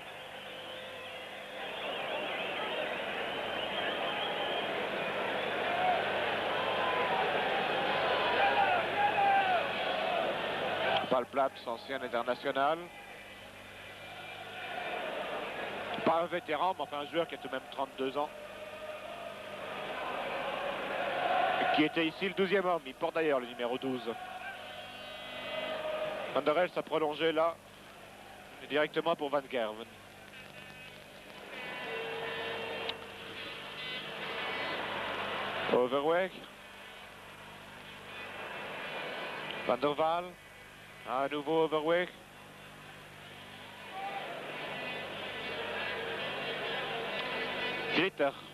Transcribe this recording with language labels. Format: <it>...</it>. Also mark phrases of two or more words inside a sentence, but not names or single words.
<fr>Palplatz, ancien international. Pas un vétéran, mais enfin un joueur qui a tout de même 32 ans. Et qui était ici le 12e homme. Il porte d'ailleurs le numéro 12. Van der Elst a prolongé là, directement pour Van Gerwen. Overweg. Van der Waal. À nouveau Overweg. Glitter.</fr>